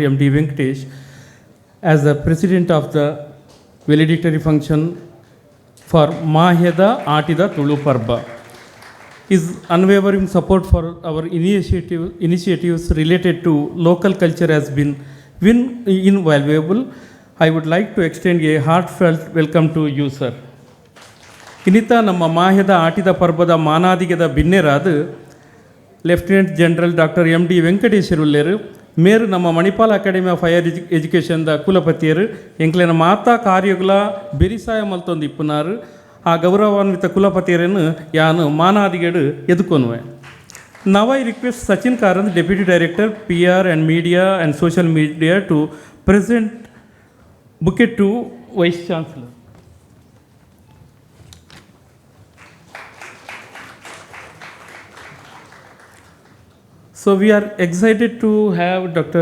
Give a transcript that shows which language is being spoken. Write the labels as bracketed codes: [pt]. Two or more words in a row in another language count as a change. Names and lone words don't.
[en] M.D. Venkatesh, as the President of the valedictory function for MAHE da Aati da Tulu Parba. His unwavering support for our initiatives related to local culture has been invaluable. I would like to extend a heartfelt welcome to you, sir. [tcy] ಇನ್ನಿತ ನಮ್ಮ ಮಾಹೆದ ಆಟಿದ ಪರ್ಬದ ಮಾನಾದಿಗೆದ ಬಿನ್ನೆರಾದು [en] Lieutenant General Doctor [tcy] ಎಮ್ ಡಿ ವೆಂಕಟೇಶ್ವರುಲ್ಲೇರು ಮೇರು ನಮ್ಮ ಮಣಿಪಾಲ್ ಅಕಾಡೆಮಿ ಆಫ್ ಹೈಯರ್ ಎಜುಕೇಷನ್ದ ಕುಲಪತಿಯರು ಎಂಕ್ಲೆನ ಮಾತಾ ಕಾರ್ಯಗಳ ಬೆರಿಸಾಯ ಮಲ್ತೊಂದು ಇಪ್ಪುನಾರು ಆ ಗೌರವಾನ್ವಿತ ಕುಲಪತಿಯರನ್ನು ಯಾನು ಮಾನಾದಿಗೆಡು ಎದುಕೊನುವೆ. [en] Now I request Sachin Karan, Deputy Director, PR and Media and Social Media, to present bouquet to Vice Chancellor. So we are excited to have Dr.